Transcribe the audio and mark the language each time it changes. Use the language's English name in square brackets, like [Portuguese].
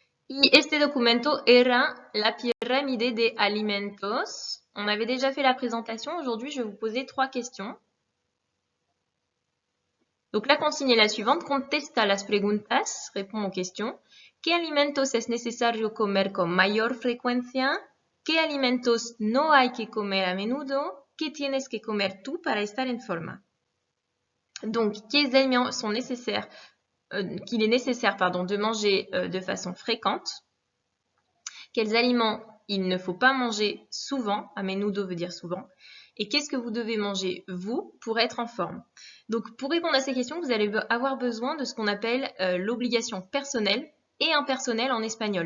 [Spanish] Y este documento era la pirámide de alimentos. [French] On avait déjà fait la présentation. Aujourd'hui, je vais vous poser 3 questions. Donc la consigne est la suivante. [Spanish] Contesta las preguntas, [French] répond aux questions. [Spanish] ¿Qué alimentos es necesario comer con mayor frecuencia? ¿Qué alimentos no hay que comer a menudo? ¿Qué tienes que comer tú para estar en forma? [French] Donc, quels aliments sont nécessaires, qu'il est nécessaire de manger de façon fréquente? Quels aliments il ne faut pas manger souvent? A menudo veut dire souvent. Et qu'est-ce que vous devez manger, vous, pour être en forme? Donc, pour répondre à ces questions, vous allez avoir besoin de ce qu'on appelle l'obligation personnelle et impersonnelle en espagnol.